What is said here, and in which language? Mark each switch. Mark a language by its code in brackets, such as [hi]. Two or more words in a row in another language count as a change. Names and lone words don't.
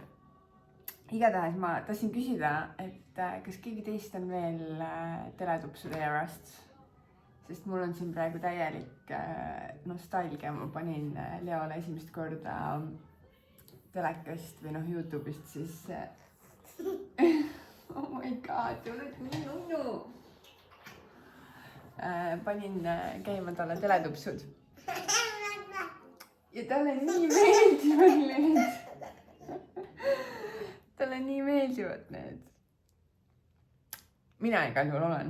[et] Igatahes ma tahtsin küsida, et kas keegi teist on veel teletupsude erast, sest mul on siin praegu täielik nostalgia. Ma panin Leole esimest korda telekast või YouTube'ist siis [en] oh my god, [et] te olete nii nunnu. Panin käima talle teletupsud ja talle nii meeldivad need. Talle nii meeldivad need. Mina igal juhul olen.